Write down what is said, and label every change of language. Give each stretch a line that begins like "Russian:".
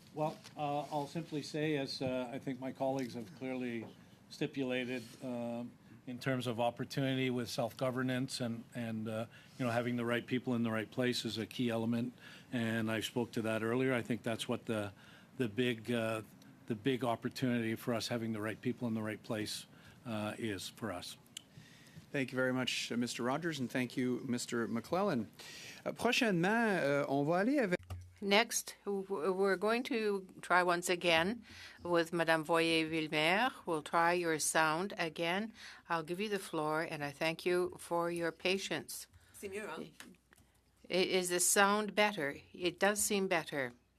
English: Well, I'll simply say, as I think my colleagues have clearly stipulated, in terms of opportunity with self-governance and having the right people in the right place is a key element, and I spoke to that earlier. I think that's what the big opportunity for us, having the right people in the right place, is for us. Thank you very much, Mr. Rogers, and thank you, Mr. McClelland.
French: Prochainement, on va aller avec.
English: Next, we're going to try once again with Madame Voyer-Villemer. We'll try your sound again. I'll give you the floor, and I thank you for your patience.
French: C'est mieux, hein?
English: Is the sound better? It does seem better.